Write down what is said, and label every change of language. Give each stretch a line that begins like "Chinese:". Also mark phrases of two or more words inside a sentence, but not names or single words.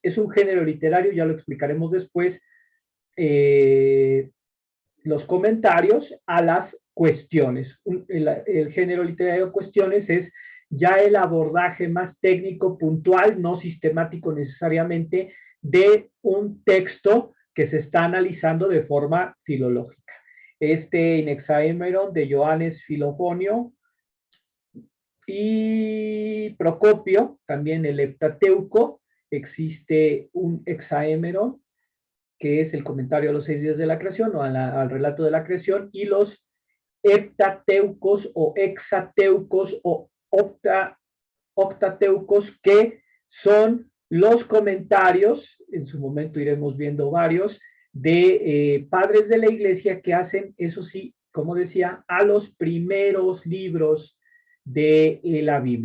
Spanish: Es un género literario, ya lo explicaremos después, los comentarios a las cuestiones. El género literario de cuestiones es ya el abordaje más técnico, puntual, no sistemático necesariamente, de un texto que se está analizando de forma filológica. In hexaémeron de Johannes Filofonio y Procopio, también el Heptateuco, existe un hexaémeron, que es el comentario a los 6 días de la creación o al relato de la creación, y los heptateucos o hexateucos o octateucos, que son los comentarios, en su momento iremos viendo varios, de padres de la iglesia que hacen, eso sí, como decía, a los primeros libros de la Biblia.